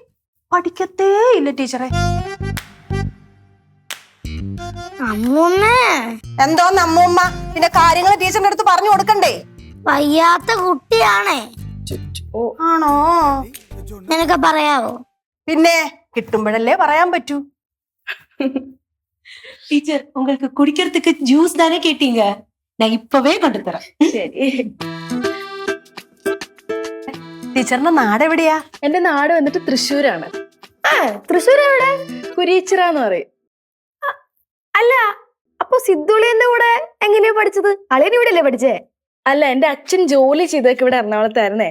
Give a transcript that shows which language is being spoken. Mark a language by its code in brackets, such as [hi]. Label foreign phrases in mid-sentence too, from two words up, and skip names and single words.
[ml] പഠിക്കത്തേ ഇല്ല ടീച്ചറെ. എന്തോന്ന് അമ്മൂമ്മ? പിന്നെ കാര്യങ്ങൾ ടീച്ചറിന്റെ അടുത്ത് പറഞ്ഞു കൊടുക്കണ്ടേ? വയ്യാത്ത കുട്ടിയാണേ. ആണോ? നിനക്ക് പറയാവോ? പിന്നെ കിട്ടുമ്പോഴല്ലേ പറയാൻ പറ്റൂ. [ta] டீச்சர் உங்களுக்கு குடிக்கிறதுக்கு ஜூஸ் தானே கேட்டீங்க, நான் இப்பவே கொண்டு தரேன். [ml] ശരി. ടീച്ചറിന്റെ നാട് എവിടെയാ? എന്റെ നാട് വന്നിട്ട് തൃശ്ശൂരാണ്. തൃശ്ശൂർ എവിടെ? കുരീച്ചിറാന്ന് പറയും. അല്ല, അപ്പൊ സിദ്ധുളിന്റെ കൂടെ എങ്ങനെയാ പഠിച്ചത്? അളിയൻ ഇവിടെ അല്ലേ പഠിച്ചേ? അല്ല, എന്റെ അച്ഛൻ ജോലി ചെയ്തൊക്കെ ഇവിടെ എറണാകുളത്തായിരുന്നേ.